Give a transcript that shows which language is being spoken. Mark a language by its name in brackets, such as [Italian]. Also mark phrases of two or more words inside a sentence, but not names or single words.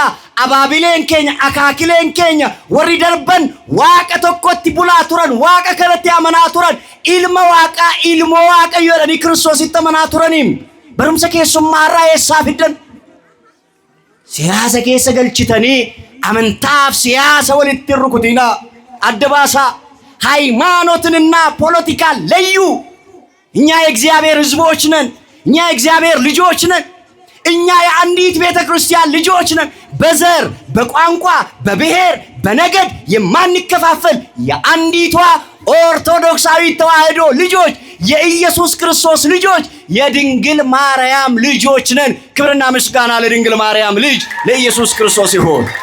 [Oromo] abaabileen keenya akaakileen keenya warri darban waaqa tokkotti bulaa turan, waaqa kanatti amanaa turan, ilma waaqaa ilmoo waaqayyo jedhanii kiristoositti amanaa turaniin barumsa keessummaarraa eessaa fiddan? siyaasa keessa galchitanii amantaaf siyaasa walitti rukutinaa adda baasaa. [Amharic] ሃይማኖትንና ፖለቲካ ለዩ። እኛ የእግዚአብሔር ሕዝቦች ነን። እኛ የእግዚአብሔር ልጆች ነን። እኛ የአንዲት ቤተክርስቲያን ልጆች ነን። በዘር በቋንቋ በብሔር በነገድ የማንከፋፈል የአንዲቷ ኦርቶዶክሳዊ ተዋህዶ ልጆች፣ የኢየሱስ ክርስቶስ ልጆች፣ የድንግል ማርያም ልጆች ነን። ክብርና ምስጋና ለድንግል ማርያም ልጅ ለኢየሱስ ክርስቶስ ይሁን።